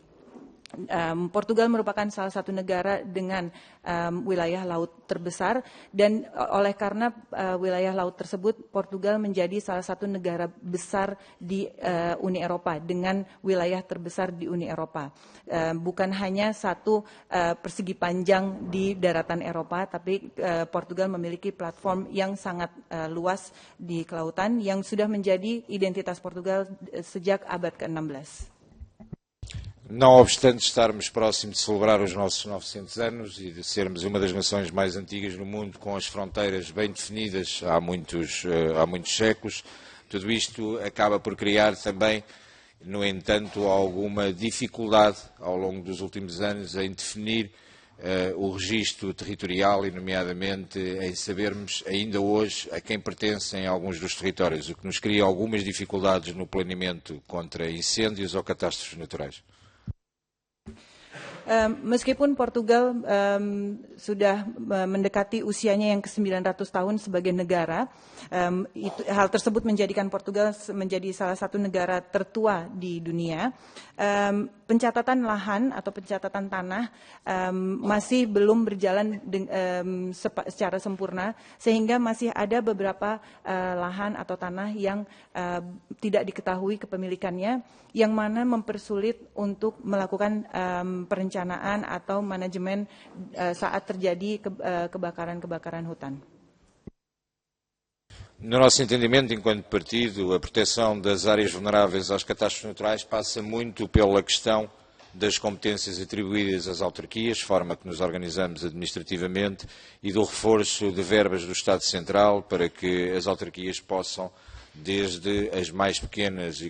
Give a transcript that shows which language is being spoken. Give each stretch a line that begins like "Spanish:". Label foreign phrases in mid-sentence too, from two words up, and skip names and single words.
Indonesian: Portugal merupakan salah satu negara dengan wilayah laut terbesar, dan oleh karena wilayah laut tersebut, Portugal menjadi salah satu negara besar di Uni Eropa dengan wilayah terbesar di Uni Eropa. Bukan hanya satu persegi panjang di daratan Eropa, tapi Portugal memiliki platform yang sangat luas di kelautan yang sudah menjadi identitas Portugal sejak abad ke-16.
Portuguese: Não obstante estarmos próximos de celebrar os nossos 900 anos e de sermos uma das nações mais antigas no mundo, com as fronteiras bem definidas há muitos séculos, tudo isto acaba por criar também, no entanto, alguma dificuldade ao longo dos últimos anos em definir o registro territorial e, nomeadamente, em sabermos ainda hoje a quem pertencem alguns dos territórios, o que nos cria algumas dificuldades no planeamento contra incêndios ou catástrofes naturais.
Indonesian: Meskipun Portugal sudah mendekati usianya yang ke-900 tahun sebagai negara, hal tersebut menjadikan Portugal menjadi salah satu negara tertua di dunia. Pencatatan lahan atau pencatatan tanah masih belum berjalan secara sempurna, sehingga masih ada beberapa lahan atau tanah yang tidak diketahui kepemilikannya, yang mana mempersulit untuk melakukan perencanaan atau manajemen saat terjadi kebakaran hutan.
Portuguese: No nosso entendimento, enquanto partido, a proteção das áreas vulneráveis às catástrofes naturais passa muito pela questão das competências atribuídas às autarquias, forma que nos organizamos administrativamente, e do reforço de verbas do Estado Central para que as autarquias possam desde as mais pequenas e